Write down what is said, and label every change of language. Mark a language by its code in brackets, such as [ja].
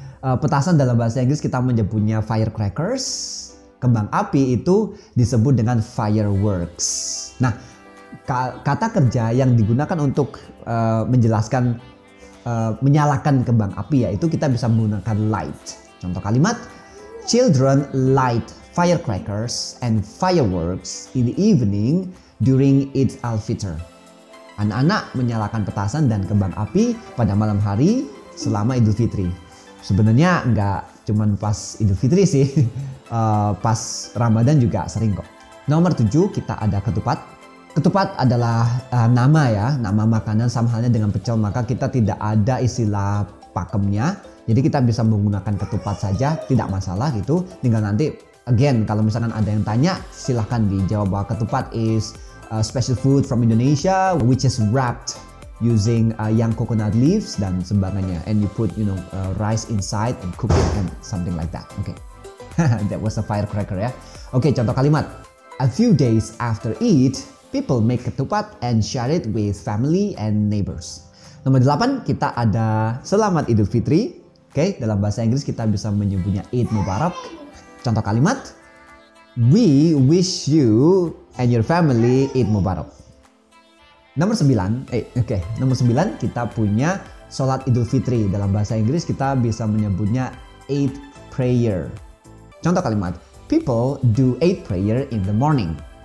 [id] Petasan dalam bahasa Inggris kita menyebutnya firecrackers. Kembang api itu disebut dengan fireworks. Nah, kata kerja yang digunakan untuk menjelaskan menyalakan kembang api yaitu kita bisa menggunakan light. Contoh kalimat, [en] children light firecrackers and fireworks in the evening during Eid al-Fitr. [id] Anak-anak menyalakan petasan dan kembang api pada malam hari selama Idul Fitri. Sebenarnya nggak cuman pas Idul Fitri sih, pas Ramadan juga sering kok. Nomor 7, kita ada ketupat. Ketupat adalah nama makanan sama halnya dengan pecel, maka kita tidak ada istilah pakemnya. Jadi kita bisa menggunakan ketupat saja, tidak masalah gitu. Tinggal nanti, again, kalau misalkan ada yang tanya, silahkan dijawab bahwa [en] ketupat is a special food from Indonesia, which is wrapped using young coconut leaves [id] dan sebagainya, [en] and you put rice inside and cook it and something like that. Okay. That was a firecracker ya. [id] Oke, contoh kalimat, [en] a few days after Eid people make ketupat and share it with family and neighbors. [id] Nomor 8, kita ada selamat Idul Fitri. Oke, dalam bahasa Inggris kita bisa menyebutnya Eid Mubarak. Contoh kalimat, [en] We wish you and your family Eid Mubarak. [id] Nomor 9 kita punya sholat Idul Fitri. Dalam bahasa Inggris kita bisa menyebutnya Eid prayer. Contoh kalimat, [en] people do Eid prayer in the morning.